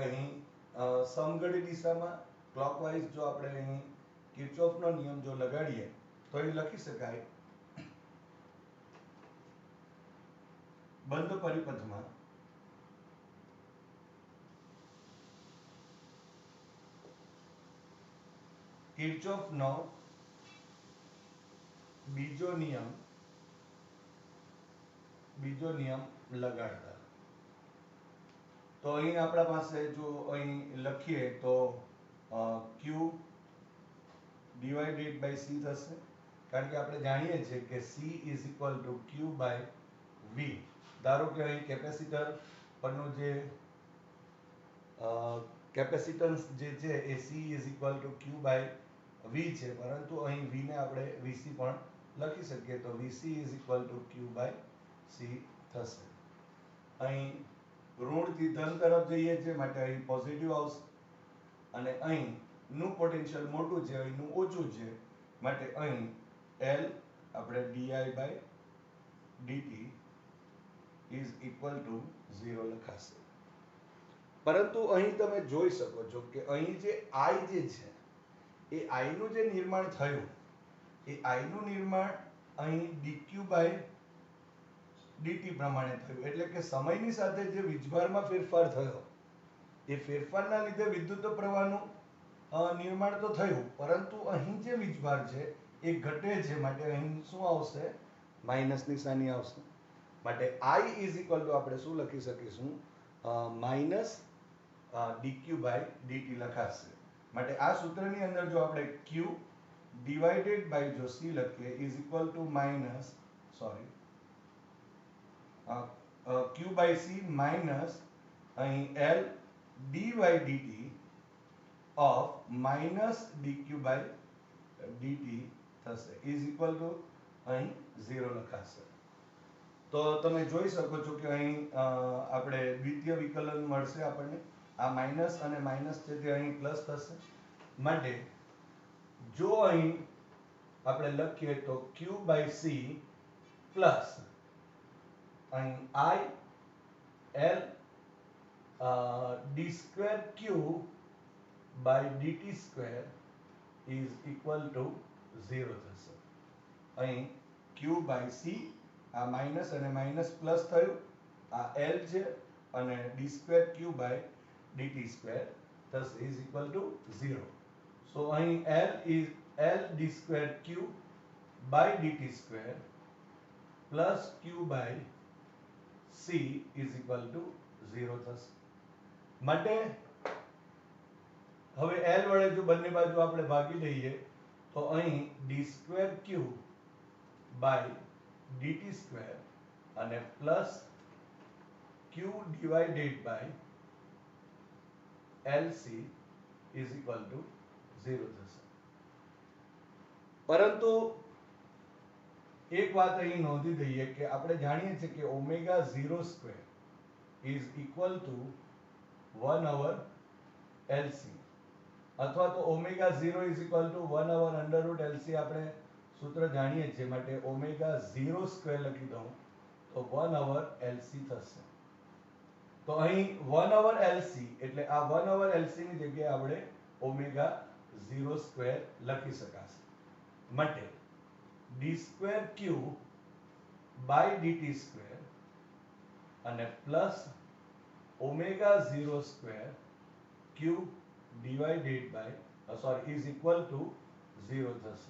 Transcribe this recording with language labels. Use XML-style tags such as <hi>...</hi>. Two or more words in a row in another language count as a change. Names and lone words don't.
<gu>અહીં સમઘડી દિશામાં ક્લોકવાઇઝ જો આપણે અહીં કિર્ચોફનો નિયમ જો લગાડીએ તો એ લખી શકાય બંધ પરિપથમાં કિર્ચોફનો બીજો નિયમ લગાડતા. તો અહીં આપણા પાસે જો અહીં લખીએ તો</gu> <en>Q divided by C</en> <gu>થશે. કારણ કે આપણે જાણીએ છીએ કે</gu> <en>C is equal to Q by V.</en> <gu>ધારો કે અહીં કેપેસિટર પરનું જે કેપેસિટન્સ જે છે એ</gu> <en>C is equal to Q by V</en> <gu>છે, પરંતુ અહીં V ને આપણે VC પણ લખી શકીએ તો</gu> <en>VC is equal to Q by C</en> <gu>થશે. અહીં ઋણથી ધન તરફ જઈએ છે માટે અહીં પોઝિટિવ આવશે અને અહીં નું પોટેન્શિયલ મોટું છે, અહીંનું ઓછું છે માટે અહીં L આપણે</gu> <en>di by dt is equal to 0</en> <gu>લખાશે. પરંતુ અહીં તમે જોઈ શકો છો કે અહીં જે I જે છે એ I નું જે નિર્માણ થયું એ I નું નિર્માણ અહીં</gu> <en>dq by dt</en> <gu>પ્રમાણે થયું. એટલે કે સમયની સાથે જે વીજભારમાં ફેરફાર થયો એ ફેરફારના લીધે વિદ્યુત પ્રવાહનું નિર્માણ તો થયું, પરંતુ અહીં જે વીજભાર છે એ ઘટે છે માટે અહીં શું આવશે, માઇનસ નિશાની આવશે. માટે</gu> <en>I is equal to</en> <gu>આપણે શું લખી શકીશું,</gu> <en>minus dq by dt</en> <gu>લખાશે. માટે આ સૂત્રની અંદર જો આપણે</gu> <en>q divided by</en> <gu>જો c લખીએ</gu> <en>is equal to minus q by c minus અહીં L dy dt of minus dq by dt થશે is equal to</en> <gu>અહીં 0 લખાશે. તો તમે જોઈ શકો છો કે અહીં આપણે દ્વિતીય વિકલન મળશે આપણને. આ માઇનસ અને માઇનસ છે તે અહીં પ્લસ થશે. માટે જો અહીં આપણે લખીએ તો</gu> <en>q by c પ્લસ અહીં I L d square q by dt square is equal to 0 થશે. અહીં q by c</en> <gu>આ માઇનસ અને માઇનસ પ્લસ થયું, આ l છે અને</gu> <en>d square q by dt square thus is equal to 0. So અહીં l is l d square q by dt square plus q by c is equal to 0 થશે.</en> <gu>માટે હવે l વડે જો બંને બાજુ આપણે ભાગી લઈએ તો અહીં</gu> <en>d square q by dt square</en> <gu>અને પ્લસ</gu> <en>q divided by lc is equal to 0</en> <gu>થશે. પરંતુ એક વાત અહીં નોંધી દઈએ કે આપણે જાણીએ છીએ કે</gu> <en>omega 0 square is equal to 1 over LC</en> <gu>અથવા તો</gu> <en>omega 0 is equal to 1 over under root LC</en> <gu>આપણે સૂત્ર જાણીએ છીએ, માટે</gu> <en>omega 0 square</en> <gu>લખી દઉં તો</gu> <en>1 over LC</en> <gu>થશે. તો અહીં</gu> <en>1 over LC</en> <gu>એટલે આ</gu> <en>1 over LC</en> <gu>ની જગ્યાએ આપણે</gu> <en>omega 0 square</en> <gu>લખી શકાશે.</gu> <en>માટે d square q by dt square અને પ્લસ omega 0 square q divided by is equal to 0 થશે.</en>